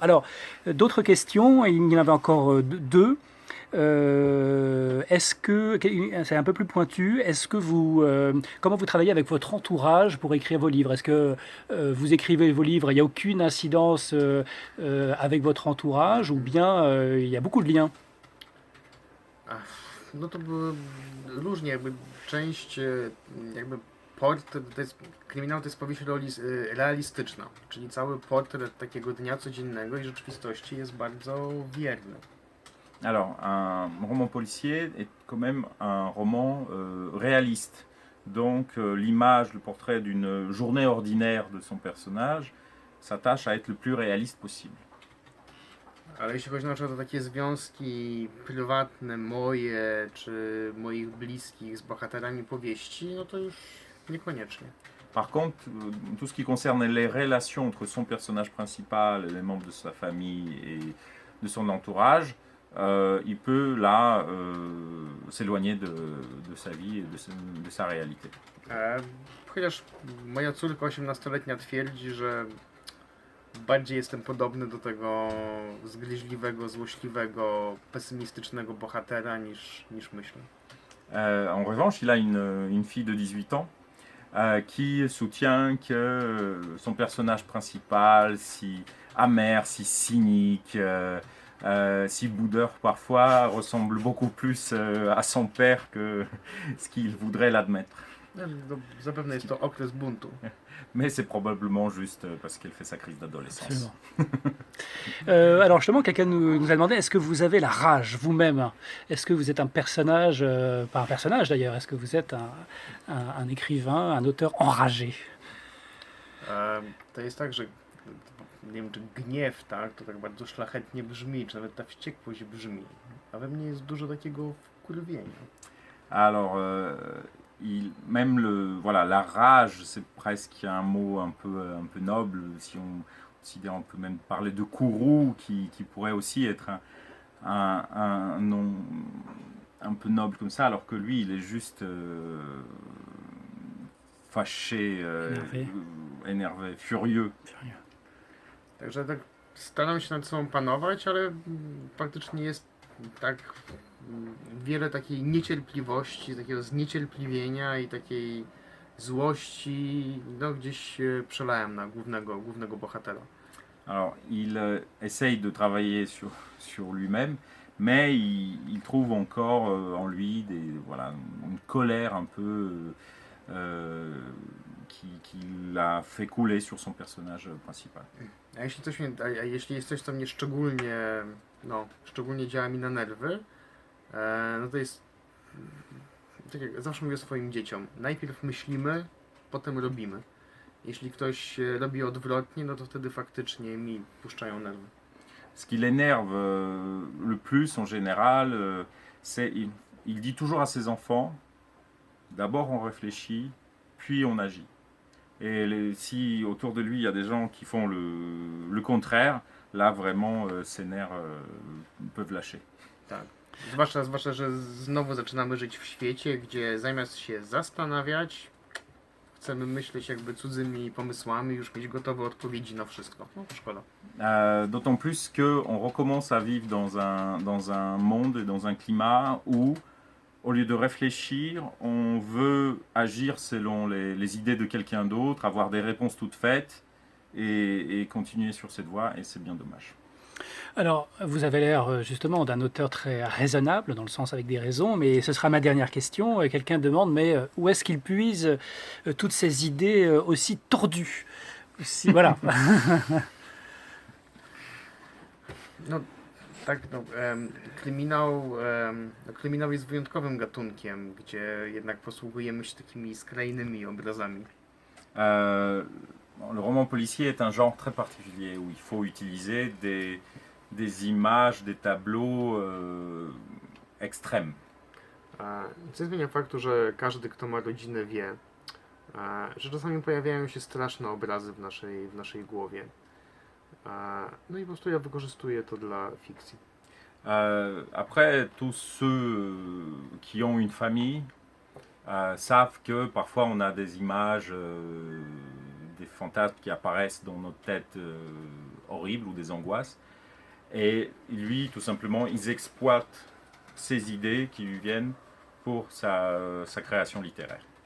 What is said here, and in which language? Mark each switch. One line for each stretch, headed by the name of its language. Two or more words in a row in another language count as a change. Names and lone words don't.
French: Alors, d'autres questions. Il y en avait encore deux. Est-ce que, c'est un peu plus pointu, comment vous travaillez avec votre entourage pour écrire vos livres? Est-ce que vous écrivez vos livres, il n'y a aucune incidence avec votre entourage ou bien il y a beaucoup de liens?
Polish: No to różnie, jakby część, jakby portret, kryminał to jest powieść realistyczna, czyli cały portret takiego dnia codziennego i rzeczywistości jest bardzo wierny.
French: Alors, un roman policier est quand même un roman réaliste. Donc, l'image, le portrait d'une journée ordinaire de son personnage s'attache à être le plus réaliste possible.
Polish: Ale jeśli chodzi na przykład o takie związki prywatne moje, czy moich bliskich z bohaterami powieści, no to już niekoniecznie.
French: Par contre, tout ce qui concerne les relations entre son personnage principal et les membres de sa famille et de son entourage, il peut là s'éloigner de sa vie et de sa réalité.
Polish: Chociaż moja córka 18-letnia twierdzi, że bardziej jestem podobny do tego zgryźliwego, złośliwego, pesymistycznego bohatera niż myślę.
French: En revanche, il a une fille de 18 ans qui soutient que son personnage principal, si amer, si cynique, si boudeur parfois, ressemble beaucoup plus à son père que ce qu'il voudrait l'admettre.
Polish: Zapewne jest to okres buntu.
French: Mais c'est probablement juste parce qu'elle fait sa crise d'adolescence. Alors justement, quelqu'un nous a demandé, est-ce que vous avez la rage vous-même? Est-ce que vous êtes un personnage, pas un personnage d'ailleurs, est-ce que vous êtes un écrivain, un auteur enragé?
Polish: To jest tak, że nie wiem, czy gniew, tak, to tak bardzo szlachetnie brzmi, czy nawet ta wściekłość brzmi, a we mnie jest dużo takiego wkurwienia.
French: Alors, même voilà, la rage, c'est presque un mot un peu noble. Si on considère, on peut même parler de courroux, qui pourrait aussi être un nom un peu noble comme ça, alors que lui, il est juste fâché, énervé, furieux.
Polish: Także tak staram się nad sobą panować, ale faktycznie jest tak wiele takiej niecierpliwości, takiego zniecierpliwienia i takiej złości, no gdzieś przelałem na głównego bohatera.
French: Alors, il essaye de travailler sur lui-même, mais il trouve encore en lui voilà, une colère un peu qui l'a fait couler sur son personnage principal.
Polish: A jeśli jest coś, co mnie szczególnie działa mi na nerwy, no to jest, tak jak zawsze mówię swoim dzieciom, najpierw myślimy, potem robimy. Jeśli ktoś robi odwrotnie, no to wtedy faktycznie mi puszczają nerwy.
French: Ce qui l'énerve le plus en général, c'est il dit toujours à ses enfants, d'abord on réfléchit, puis on agit. Et si autour de lui il y a des gens qui font le contraire, là vraiment ses nerfs peuvent lâcher.
Polish: Tak. Zwłaszcza, że znowu zaczynamy żyć w świecie, gdzie zamiast się zastanawiać, chcemy myśleć jakby cudzymi pomysłami, już mieć gotowe odpowiedzi na wszystko. No to szkoda.
French: D'autant plus qu'on recommence à vivre dans un monde et dans un climat où, au lieu de réfléchir, on veut agir selon les idées de quelqu'un d'autre, avoir des réponses toutes faites et continuer sur cette voie, et c'est bien dommage. Alors, vous avez l'air justement d'un auteur très raisonnable, dans le sens avec des raisons, mais ce sera ma dernière question. Quelqu'un demande, mais où est-ce qu'il puise toutes ces idées aussi tordues? Voilà.
Polish: No tak, kryminał jest wyjątkowym gatunkiem, gdzie jednak posługujemy się takimi skrajnymi obrazami.
French: Le roman policier est un genre très particulier où il faut utiliser des images, des tableaux extrêmes.
Polish: Co nie zmienia faktu, że każdy, kto ma rodzinę, wie, że czasami pojawiają się straszne obrazy w naszej głowie. No i po prostu ja wykorzystuję to dla fikcji.
French: Après, tous ceux qui ont une famille savent que parfois on a des images, des fantasmes qui apparaissent dans notre tête horribles ou des angoisses. Et lui, tout simplement, ils exploitent ces idées qui lui viennent pour sa création littéraire.